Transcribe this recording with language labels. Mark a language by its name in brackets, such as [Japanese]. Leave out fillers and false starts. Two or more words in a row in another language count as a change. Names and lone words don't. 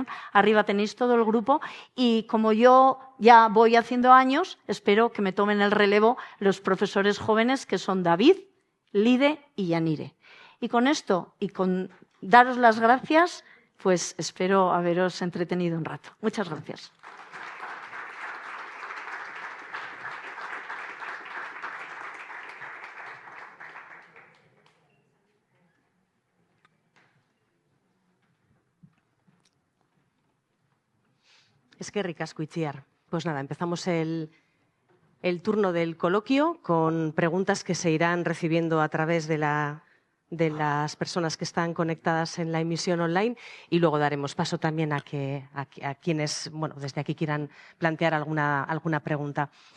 [Spanish] Arriba tenéis todo el grupo y como yo ya voy haciendo años, espero que me tomen el relevo los profesores jóvenes que son David, Lide y Yanire. Y con esto y con daros las gracias, pues espero haberos entretenido un rato. Muchas gracias. [Basque] Eskerrik asko, Itziar. [Spanish] Pues nada, empezamos el turno del coloquio con preguntas que se irán recibiendo a través de las personas que están conectadas en la emisión online y luego daremos paso también a quienes, bueno, desde aquí quieran plantear alguna pregunta.